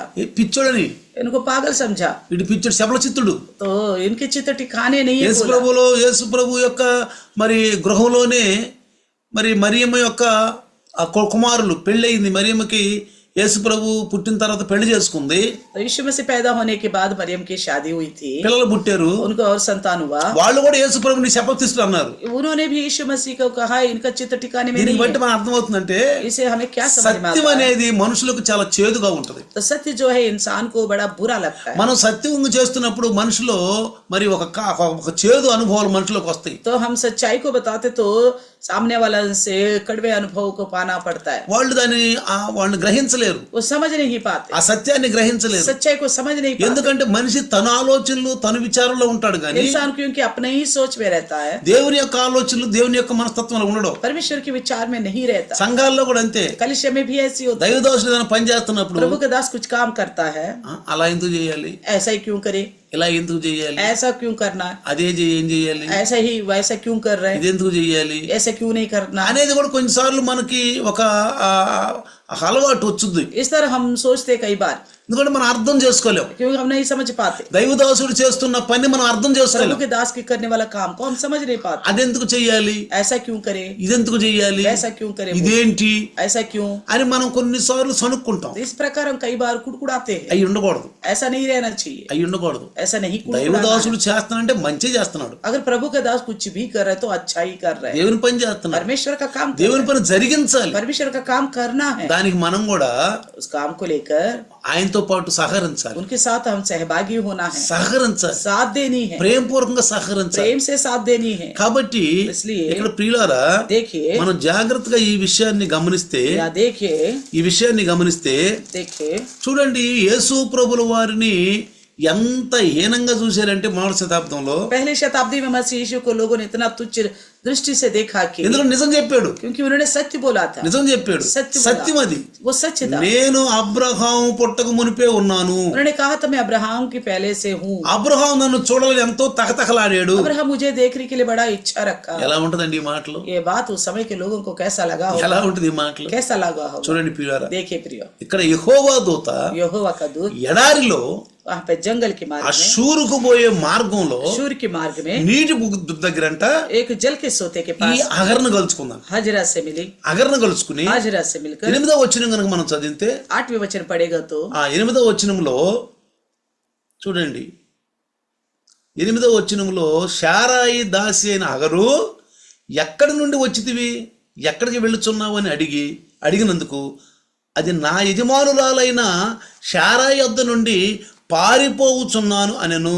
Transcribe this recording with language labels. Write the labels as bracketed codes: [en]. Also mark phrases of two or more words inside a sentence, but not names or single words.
[te] ఏ పిచ్చోడని, [hi] इनको पागल समझा। [te] ఇటు పిచ్చోడు, శబల చిత్తుడు. [hi] तो इनके चित्त ठिकाने नहीं है बोला। [te] యేసు ప్రభు యొక్క మరి గృహంలోనే మరి మరియమ్మ యొక్క ఆ కుమారులు పెళ్ళయింది. మరియమ్మకి యేసు ప్రభు పుట్టిన తర్వాత పెళ్లి చేసుకుంది, [hi] तो यीशु मसीह पैदा होने के बाद मरियम की शादी हुई थी, [te] పిల్లలు పుట్టారు. [hi] उनको और संतान हुआ। [te] వాళ్ళు కూడా యేసు ప్రభుని శపథిస్తున్నారు అన్నారు. [hi] उन्होंने भी यीशु मसीह को कहा इनका चित्त ठिकाने में [te] దీనికి [hi] नहीं [te] బట్టి [hi] है। [te] మనం అర్థమవుతుందంటే, [hi] इसे हमें क्या समझ में [te] సత్యం [hi] आता है, [te] అనేది మనుషులకు చాలా చేదుగా ఉంటది. [hi] तो सत्य जो है इंसान को बड़ा बुरा लगता है। [te] మనం సత్యం చేస్తున్నప్పుడు మనుషులో మరి ఒక చేదు అనుభవాలు మనుషులకు వస్తాయి. [hi] तो हम सच्चाई को बताते तो सामने वाला से कड़वे अनुभव को पाना पड़ता है, [te] వాళ్ళు దాన్ని వాళ్ళని గ్రహించలేరు, [hi] वो समझ नहीं पाते, [te] ఆ సత్యాన్ని గ్రహించలేరు. [hi] सच्चाई को समझ नहीं पाते। [te] ఎందుకంటే మనిషి తన ఆలోచనలు తన విచారంలో ఉంటాడు కానీ [hi] इंसान क्योंकि अपने ही सोच में रहता है, [te] దేవుని యొక్క ఆలోచనలు దేవుని యొక్క మనస్తత్వంలో ఉండడం. [hi] परमेश्वर के विचार में नहीं रहता। [te] సంఘాల్లో కూడా అంతే. [hi] कलिशा में भी ऐसी होती है, [te] దైవదాసులు ఏదైనా పని చేస్తున్నప్పుడు [hi] प्रभु का दास कुछ काम करता है, [te] అలా ఎందుకు చేయాలి, [hi] ऐसा ही क्यों करे, [te] ఇలా ఎందుకు చేయాలి, [hi] ऐसा क्यों करना, [te] అదే ఏం చేయాలి, [hi] ऐसा ही वैसा क्यों कर रहे हैं, [te] ఇది ఎందుకు చేయాలి [hi] ऐसा क्यों नहीं करना, [te] అనేది కూడా కొన్నిసార్లు మనకి ఒక అలవాటు వచ్చుద్ది. [hi] इस तरह हम सोचते कई बार, [te] ఎందుకంటే మనం అర్థం చేసుకోలేము. [hi] क्योंकि हम नहीं समझ पाते। [te] దైవదాసుడు చేస్తున్న పని మనం అర్థం [hi] प्रभु [te] చేసుకోలేము. [hi] के दास के करने वाला काम को हम समझ नहीं पाते, [te] అదెందుకు చెయ్యాలి, [hi] ऐसा क्यों करे, [te] ఇదెందుకు చెయ్యాలి, [hi] ऐसा क्यों करे, [te] ఇదేంటి [hi] ऐसा क्यों, [te] అని మనం కొన్నిసార్లు సనుక్కుంటాం. [hi] इस प्रकार हम कई बार कुड़कुड़ाते हैं। [te] అయి ఉండకూడదు, [hi] ऐसा नहीं रहना चाहिए, [te] అయి ఉండకూడదు. [hi] ऐसा नहीं कुड़कुड़ाना है। [te] దైవదాసుడు చేస్తానంటే మంచి చేస్తున్నాడు, [hi] अगर प्रभु का दास कुछ भी कर रहा है तो अच्छा ही कर रहा है, [te] దేవుని పని చేస్తున్నాడు, [hi] परमेश्वर का काम कर [te] దేవుని [hi] रहा [te] పని జరిగించాలి. [hi] है, परमेश्वर का काम करना है। [te] దానికి మనం కూడా [hi] उस काम को लेकर [te] ఆయనతో పాటు సహకరించాలి, [hi] उनके साथ हम सहभागी होना है, [te] సహకరించాలి, [hi] साथ देनी है, [te] ప్రేమపూర్వకంగా సహకరించాలి. [hi] प्रेम से साथ देनी है। [te] కాబట్టి [hi] इसलिए [te] ఇక్కడ ప్రియులారా, [hi] देखिए, [te] మనం జాగ్రత్తగా ఈ విషయాన్ని గమనిస్తే [hi] या देखिए [te] చూడండి, యేసు ప్రభుల వారిని ఎంత హీనంగా చూశారంటే మొదటి శతాబ్దంలో. [hi] पहले शताब्दी में मसीह यीशु को लोगों ने इतना तुच्छ दृष्टि से देखा कि [te] ఎందుకంటే నిజం చెప్పాడు, [hi] क्योंकि उन्होंने सत्य बोला था, [te] నిజం చెప్పాడు, [hi] सत्य बोला। [te] సత్యం అది. [hi] वो सच था। [te] నేను అబ్రహాం పుట్టక మునిపే ఉన్నాను, [hi] उन्होंने कहा था मैं अब्राहम की पहले से हूँ। [te] అబ్రహాం నన్ను చూడాలని ఎంతో తహతహలాడాడు. [hi] अब्राहम मुझे देखने के लिए बड़ा इच्छा रखा। [te] ఎలా ఉంటదండి ఈ మాటలు, [hi] ये बात उस समय के लोगों को कैसा लगा होगा, [te] ఎలా ఉంటది ఈ మాటలు [hi] कैसा लगा होगा। [te] చూడండి ప్రియులారా, [hi] देखिए प्रियो, [te] ఇక్కడ యెహోవా దూత [hi] यहोवा का दूत [te] ఎడారిలో [hi] वहाँ पे जंगल के [te] ఆ [hi] मार्ग में, [te] షూరుకు పోయే మార్గంలో [hi] शूर के मार्ग में [te] నీటి దగ్గరంట [hi] एक जल के के सोते के [te] ఈ [hi] पास [te] అగర్ను కలుసుకుందాం. [hi] हाजिरा से मिली। [te] అగర్ను కలుసుకుని [hi] हाजिरा से मिलकर [te] 8వ వచనం కనుక మనం చదివితే [hi] 8वें वचन पढ़ेगा तो [te] ఆ 8వ వచనంలో చూడండి, 8వ వచనంలో శారాయి దాసి అయిన అగరు ఎక్కడి నుండి వచ్చితివి, ఎక్కడికి వెళ్ళుచున్నావు అని అడిగినందుకు అది నా యజమానురాలైన శారాయి వద్ద నుండి పారిపోవుచున్నాను అనెను.